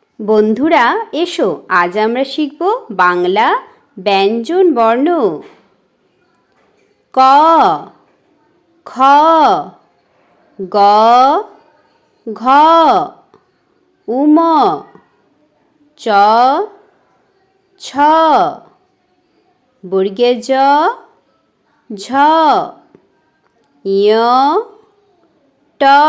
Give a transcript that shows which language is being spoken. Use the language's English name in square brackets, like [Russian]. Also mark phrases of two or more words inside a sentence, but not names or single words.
[Bangla] বন্ধুরা এসো, আজ আমরা শিখব বাংলা ব্যঞ্জন বর্ণ। ক, খ, গ, ঘ, উম, চ, ছ, বর্গে জ, ঝ, ঞ, ট,